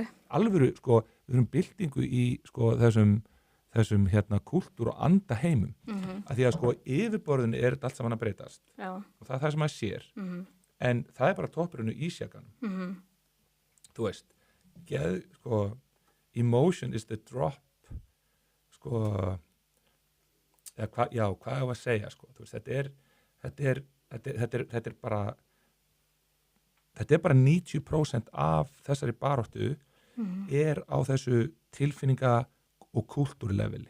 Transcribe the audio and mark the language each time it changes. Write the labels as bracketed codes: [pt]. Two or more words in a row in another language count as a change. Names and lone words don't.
[is] Alvöru, sko, við erum byltingu í sko, þessum kúltúr og anda heimum. Af því að sko yfirborðin er allt saman að breytast. Já. Og það er það sem maður sér. En það er bara toppurinn í ísjakanum. Þú veist, sko, [en] emotion is the drop, [is] sko, hvað ég að segja, sko, þú veist, þetta er bara 90% af þessari baráttu er á þessu tilfinninga og kúltúrleveli.